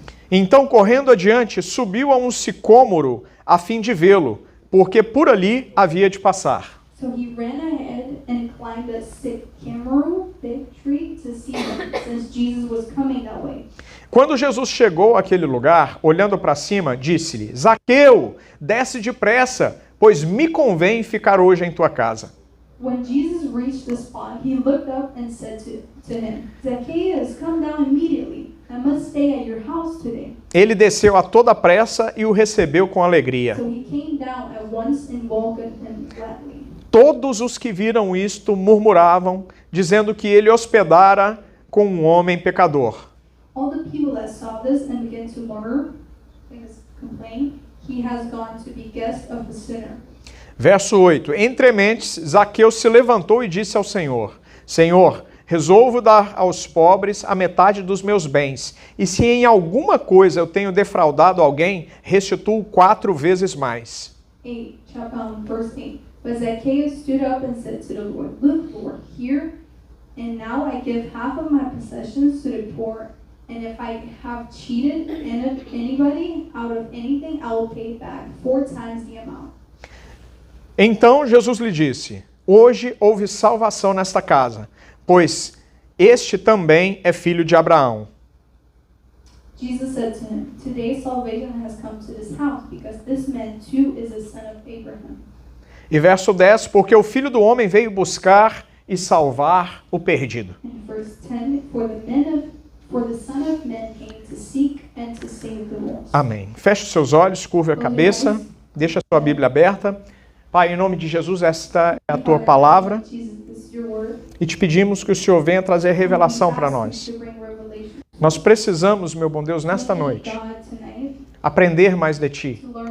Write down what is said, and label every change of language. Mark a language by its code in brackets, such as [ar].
[pt] Então, correndo adiante, subiu a um sicômoro a fim de vê-lo, porque por ali havia de passar. [en] So he ran ahead and climbed a sycamore fig tree to see him, since Jesus was coming that way. [pt] Quando Jesus chegou àquele lugar, olhando para cima, disse-lhe: Zaqueu, desce depressa, pois me convém ficar hoje em tua casa. [en] When Jesus reached the spot, he looked up and said to him, Zacchaeus, come down immediately. I must stay at your house today. [pt] Ele desceu a toda pressa e o recebeu com alegria. [en] So he came down at once and welcomed him gladly. [pt] Todos os que viram isto murmuravam, dizendo que ele hospedara com um homem pecador. [en] All the people that saw this and began to murmur, complain, he has gone to be guest of the sinner. [pt] Verso 8. Entre mentes, Zaqueu se levantou e disse ao Senhor: Senhor, resolvo dar aos pobres a metade dos meus bens, e se em alguma coisa eu tenho defraudado alguém, restituo 4 vezes mais. [en] Verse 8. But Zacchaeus stood up and said to the Lord, Look, Lord, here and now I give half of my possessions to the poor, And if I have cheated anybody out of anything, I will pay it back 4 times the amount. [pt] Então Jesus lhe disse: hoje houve salvação nesta casa, pois este também é filho de Abraão. [en] Jesus said to him, "Today salvation has come to this house, because this man too is a son of Abraham." [pt] E verso 10, porque o Filho do Homem veio buscar e salvar o perdido. [en] And verse 10, for the Son of Man came to seek and to save the lost. [pt] Amém. Feche os seus olhos, curve a cabeça, deixa a sua Bíblia aberta. Pai, em nome de Jesus, esta é a tua palavra. E te pedimos que o Senhor venha trazer revelação para nós. Nós precisamos, meu bom Deus, nesta noite, aprender mais de Ti.